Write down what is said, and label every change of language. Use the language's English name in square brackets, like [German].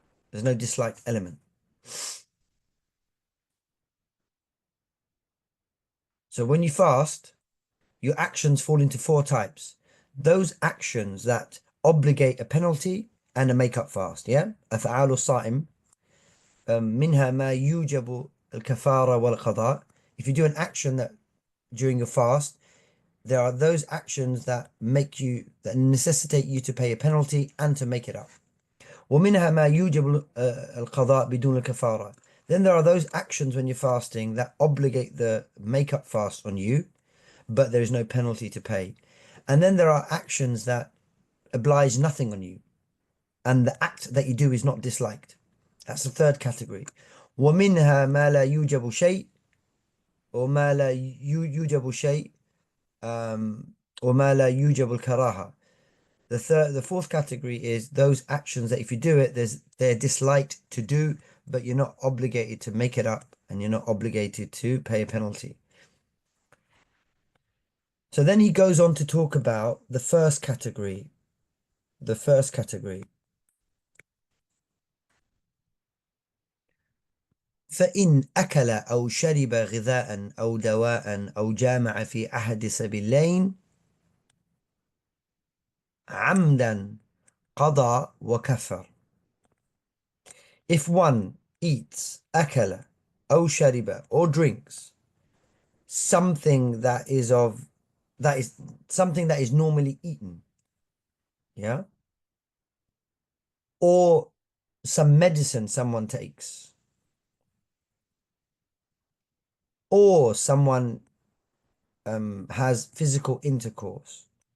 [English] There's no disliked element. So when you fast, your actions fall into 4 types. those actions that obligate a penalty and a make-up fast, yeah? [Arabic] أفعال الصائم منها ما يوجب الكفارة والقضاء. [English] If you do an action that during your fast, there are those actions that that necessitate you to pay a penalty and to make it up. [Arabic] ومنها ما يوجب القضاء بدون الكفارة. [English] Then there are those actions when you're fasting that obligate the make-up fast on you, but there is no penalty to pay. And then there are actions that oblige nothing on you, and the act that you do is not disliked. That's the third category. [Arabic] ومنها ما لا يوجب شيء وما لا يوجب شيء وما لا يوجب الكراهة. [English] The fourth category is those actions that if you do it, they're disliked to do, but you're not obligated to make it up and you're not obligated to pay a penalty. So then he goes on to talk about the first category. The first category. [Arabic] فإن أكل أو شرب غذاء أو دواء أو جامع في أحد سبيلين عمدا قضى وكفر. [English] If one eats [Arabic] أكل أو شرب [English] or drinks something that is something that is normally eaten, yeah, or some medicine someone takes, or someone has physical intercourse